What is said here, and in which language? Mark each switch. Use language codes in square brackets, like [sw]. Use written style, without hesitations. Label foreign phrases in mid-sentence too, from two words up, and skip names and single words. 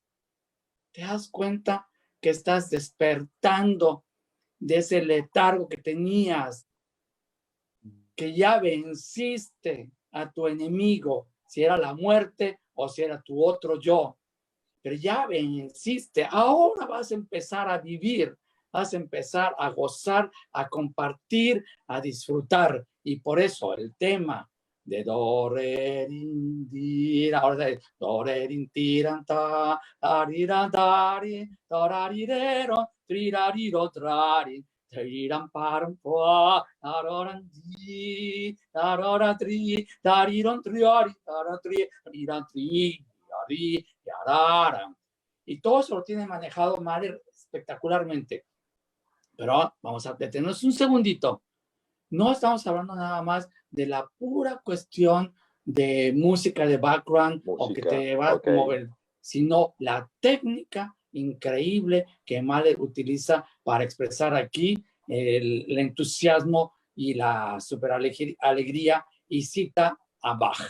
[es] Te das cuenta que estás despertando de ese letargo que tenías, que ya venciste a tu enemigo, si era la muerte o si era tu otro yo, pero ya venciste. Ahora vas a empezar a vivir, vas a empezar a gozar, a compartir, a disfrutar. Y por eso el tema de do, re, rin, di, ahora de do, re, rin, tiran, ta, ariran, tari, torarirero, trirariro, trari, tiriran, paran, pa, taroran, di, tarora, tri, tariron, triari, taratri, tariran, tri, ari, yararan. Y todo eso lo tiene manejado Mahler espectacularmente. Pero vamos a detenernos un segundito. No estamos hablando nada más de la pura cuestión de música de background o que te va a mover, sino la técnica increíble que Mahler utiliza para expresar aquí el entusiasmo y la super alegría, y cita a Bach.